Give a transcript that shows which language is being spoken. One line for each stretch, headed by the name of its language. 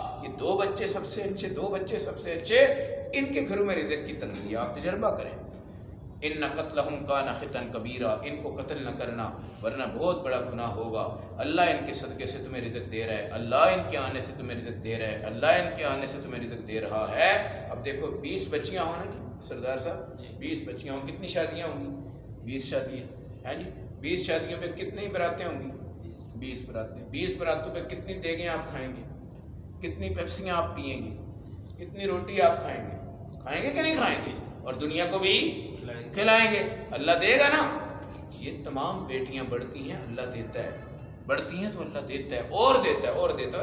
Urdu: یہ 2 بچے سب سے اچھے، 2 بچے سب سے اچھے، ان کے گھروں میں رزق کی تنگی. آپ تجربہ کریں.
Arabic: ان قتلہم کان خطا کبیرہ،
Urdu: ان کو قتل نہ کرنا ورنہ بہت بڑا گناہ ہوگا. اللہ ان کے صدقے سے تمہیں رزق دے رہا ہے، اللہ ان کے آنے سے تمہیں رزق دے رہا ہے، اللہ ان کے آنے سے تمہیں رزق دے رہا ہے. اب دیکھو 20 بچیاں ہوں نا جی سردار صاحب، 20 بچیاں ہوں، کتنی شادیاں ہوں گی؟ 20 شادیاں ہیں جی. 20 شادیوں پہ کتنی براتیں ہوں گی؟ 20 براتیں. 20 براتوں پہ کتنی دیگیں آپ کھائیں گے؟ کتنی پیپسیاں آپ پئیں گے؟ کتنی روٹی آپ کھائیں گے؟ کھائیں گے کہ نہیں کھائیں گے؟ اور دنیا کو بھی کھلائیں گے. اللہ دے گا نا. یہ تمام بیٹیاں بڑھتی ہیں اللہ دیتا ہے، بڑھتی ہیں تو اللہ دیتا ہے اور دیتا ہے اور دیتا ہے.